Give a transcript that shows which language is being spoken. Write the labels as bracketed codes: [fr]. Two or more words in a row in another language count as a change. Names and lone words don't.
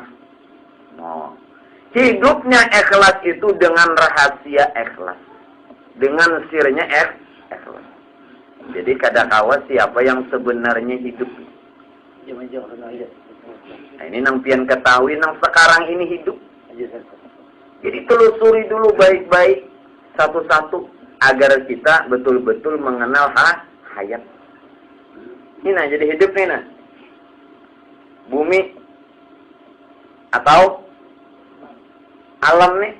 [id] Oh. Hidupnya ikhlas itu dengan rahasia ikhlas. Dengan sirnya ikhlas. Jadi kadakawa siapa yang sebenarnya hidup. Nah, ini nang pian ketahui nang sekarang ini hidup. Jadi telusuri dulu baik-baik satu-satu agar kita betul-betul mengenal hayat. Ini nah jadi hidup nih nah. Bumi atau alam nih.